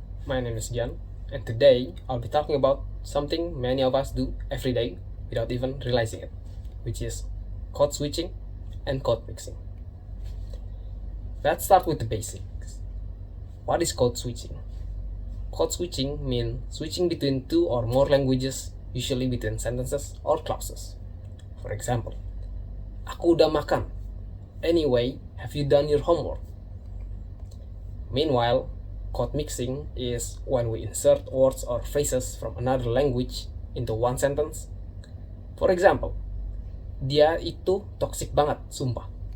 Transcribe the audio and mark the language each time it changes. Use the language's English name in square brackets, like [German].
[English] My name is Gian, and today I'll be talking about something many of us do every day without even realizing it, which is code switching and code mixing. Let's start with the basics. What is code switching? Code switching means switching between two or more languages, usually between sentences or clauses. For example, [Indonesian] aku udah makan. [English] Anyway, have you done your homework? Meanwhile, code mixing is when we insert words or phrases from another language into one sentence. For example, [Indonesian] dia itu toxic banget, sumpah.